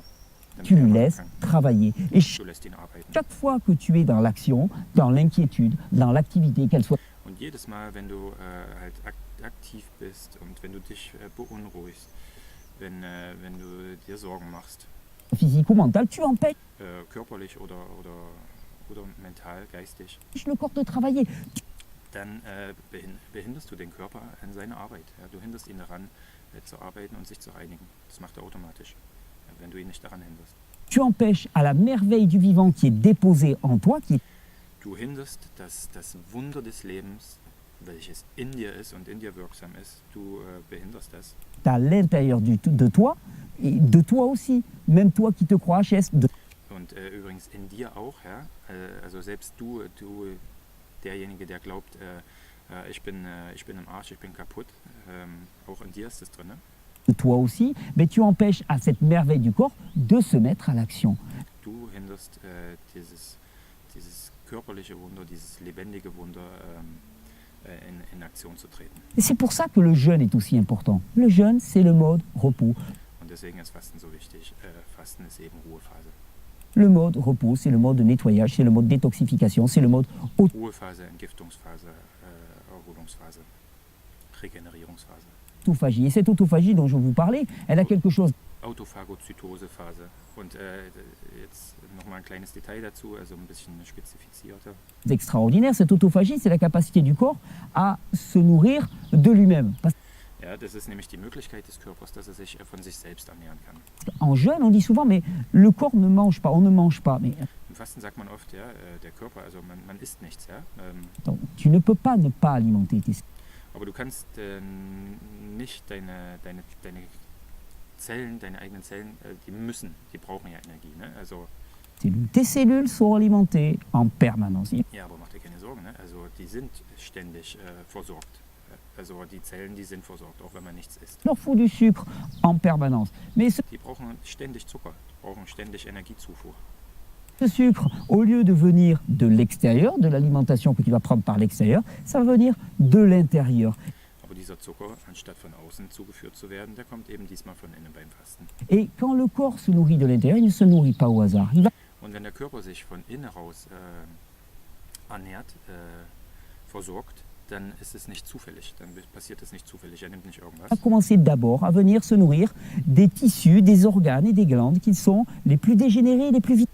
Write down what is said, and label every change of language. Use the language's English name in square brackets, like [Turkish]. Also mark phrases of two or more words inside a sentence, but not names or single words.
[French] Tu le laisses travailler. Et [German] Du lässt ihn arbeiten. [French] chaque fois que tu es dans l'action, dans l'inquiétude, dans l'activité, qu'elle soit [German] Und jedes Mal, wenn du halt aktiv bist und wenn du dich beunruhigst, wenn du dir Sorgen machst, [French] physique ou mentale, tu empêches [German] körperlich oder mental, geistig, [French] le corps de travailler. [German] dann behinderst du den Körper an seiner Arbeit. Ja? Du hinderst ihn daran, zu arbeiten und sich zu reinigen. Das macht er automatisch, wenn du ihn nicht daran hinderst. [French] Tu empêches à la merveille du vivant qui est déposée en toi, qui est [German] Du hinderst das Wunder des Lebens, welches in dir ist und in dir wirksam ist, du behinderst das. [French] à l'intérieur de toi, et de toi aussi, même toi qui te crois HS. [German] Und übrigens in dir auch, ja? Also selbst du derjenige, der glaubt, ich bin im Arsch, ich bin kaputt, auch in dir ist das drin. Ne? [French] De toi aussi, mais tu empêches à cette merveille du corps de se mettre à l'action. [German] Du hinderst dieses körperliche Wunder, dieses lebendige Wunder in Aktion zu treten. [French] Et c'est pour ça que le jeûne est aussi important. Le jeûne, c'est le mode repos. [German] Und deswegen ist Fasten so wichtig. Fasten ist eben Ruhephase. [French] Le mode repos, c'est le mode de nettoyage, c'est le mode détoxification, c'est le mode [German] Ruhephase, Entgiftungsphase, Erholungsphase, Regenerierungsphase. [French] autophagie. Et cette autophagie dont je vous parlais, elle a quelque chose [German] Autophagozytosephase. Und jetzt nochmal ein kleines Detail dazu, also ein bisschen spezifizierter. [French] d'extraordinaire. Cette autophagie, c'est la capacité du corps à se nourrir de lui-même. Parce [German] Ja, das ist nämlich die Möglichkeit des Körpers, dass er sich von sich selbst ernähren kann. [French] qu'en jeûne, on dit souvent, mais le corps ne mange pas, on ne mange pas. Mais [German] Im Fasten sagt man oft, ja, der Körper, also man isst nichts, ja. [French] attends, tu ne peux pas ne pas alimenter tes [German] Aber du kannst nicht deine Zellen, deine eigenen Zellen, die brauchen ja Energie, ne? Also [French] cellules. Tes cellules sont alimentées en permanence. [German] ja, aber mach dir keine Sorgen, ne? Also die sind ständig versorgt. Also die Zellen, die sind versorgt, auch wenn man nichts isst. [French] Il leur faut du sucre en permanence. Mais [German] Die brauchen ständig Zucker, brauchen ständig Energiezufuhr. [French] ce sucre, au lieu de venir de l'extérieur, de l'alimentation que tu vas prendre par l'extérieur, ça va venir de l'intérieur. [German] Aber dieser Zucker, anstatt von außen zugeführt zu werden, der kommt eben diesmal von innen beim Fasten. [French] Et quand le corps se nourrit de l'intérieur, il ne se nourrit pas au hasard. Il va [German] Und wenn der Körper sich von innen raus ernährt, versorgt, dann ist es nicht zufällig, dann passiert es nicht zufällig, er nimmt nicht irgendwas, [French] commencer d'abord à venir se nourrir des tissus, des organes et des glandes qui sont les plus dégénérés, les plus vitaux.